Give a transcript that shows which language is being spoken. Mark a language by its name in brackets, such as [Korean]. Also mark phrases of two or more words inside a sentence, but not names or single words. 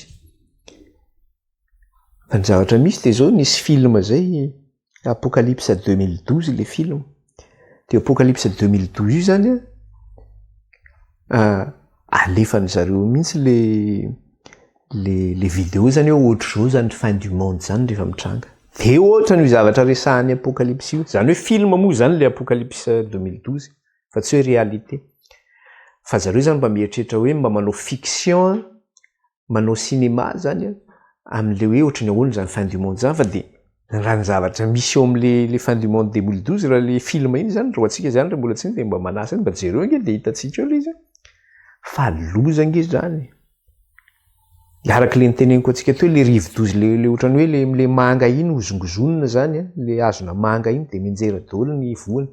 [Malagasy] Fa ny zavatra misy dia izao nisy film zay Apokalypse 2012 le film. Dia Apokalypse 2012 io zany alefany zareo mihitsy le vidéo zany hoe ohatr'izao zany [French] fin du monde [Malagasy] zany rehefa mitranga. Dia ohatra ny zavatra resahan'ny Apokalypsy io. Zany hoe film moa zany le Apokalypse 2012 fa tsy hoe réalité. Fa zareo zany mba mieritreritra hoe mba manao fiction, manao cinéma zany amin'le hoe ohatrany ahoana zany [French] fin du monde [Malagasy] zany. Fa dia raha ny zavatra misy eo amin'le [French] fin du monde [Malagasy] 2012 raha le film iny zany, raha antsika zany raha mbola tsy dia mba manasa mba jereo nge dia hitantsika eo le izy. Fa loza nge zany. Araka le niteneniko antsika teo le rive-dozy le ohatrany hoe le manga iny ozongozonina zany, le azona manga iny dia minjera daholo ny voany.